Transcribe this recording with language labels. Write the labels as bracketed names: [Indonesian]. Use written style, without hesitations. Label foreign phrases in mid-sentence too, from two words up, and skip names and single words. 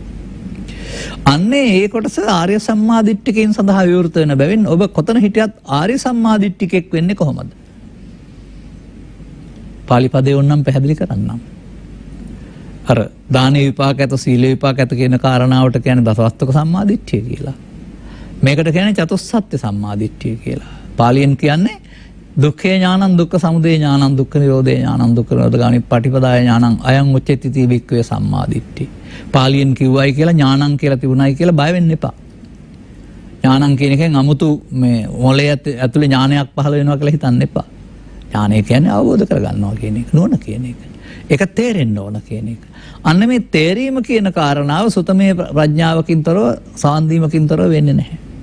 [Sinhala] අන්නේ ඒ කොටස ආර්ය සම්මාදිට්ඨිකයන් සඳහා විවෘත වෙන බැවින් ඔබ කොතන හිටියත් ආර්ය සම්මාදිට්ඨිකෙක් වෙන්නේ කොහොමද? පාලි පදේ ඕනනම් පැහැදිලි කරන්නම්. අර දානේ විපාක ඇත සීල විපාක ඇත කියන කාරණාවට කියන්නේ දසවස්තුක සම්මාදිට්ඨිය කියලා. මේකට කියන්නේ චතුස්සත්‍ය සම්මාදිට්ඨිය කියලා. පාලියෙන් කියන්නේ [Pali] දුක්ඛේ ඥානං දුක්ඛ සමුදය ඥානං දුක්ඛ නිරෝධේ ඥානං දුක්ඛ නිරෝධගාමී පටිපදාය ඥානං අයං උච්චති තී වික්ඛවේ සම්මාදිට්ඨි. [Sinhala] පාලියෙන් කිව්වයි කියලා ඥානං කියලා තිබුණයි කියලා බය වෙන්න එපා. ඥානං කියන එකෙන් 아무තු මේ මොළයේ ඇතුලේ ඥානයක් පහළ වෙනවා කියලා හිතන්න එපා. ඥානය කියන්නේ අවබෝධ කරගන්නවා කියන එක, නුවණ කියන එක. ඒක තේරෙන්න ඕන කියන එක. අන්න මේ තේරීම කියන කාරණාව සුතමේ ප්‍රඥාවකින් තොරව, සාන්දීමකින් තොරව වෙන්නේ නැහැ.